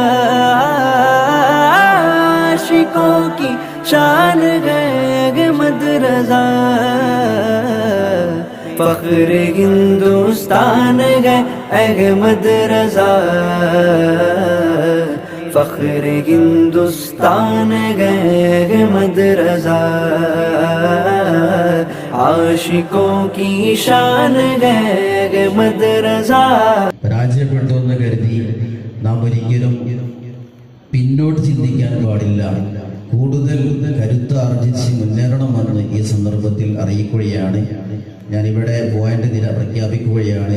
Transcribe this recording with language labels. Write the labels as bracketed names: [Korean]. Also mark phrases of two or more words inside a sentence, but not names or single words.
[Urdu] عاشقوں کی شان ہے مدرسہ، فخر ہندوستان ہے مدرسہ، فخر ہندوستان ہے مدرسہ، عاشقوں کی شان ہے മദ്രസ. [Malayalam] പരാജയപ്പെട്ടു എന്ന് കരുതി നാം ഒരിക്കലും പിന്നോട്ട് ചിന്തിക്കാൻ പാടില്ല. കൂടുതൽ കരുത്ത് ആർജിച്ച് മുന്നേറണമെന്ന് ഈ സന്ദർഭത്തിൽ അറിയിക്കുകയാണ്. ഞാനിവിടെ പോയിന്റ് നില പ്രഖ്യാപിക്കുകയാണ്.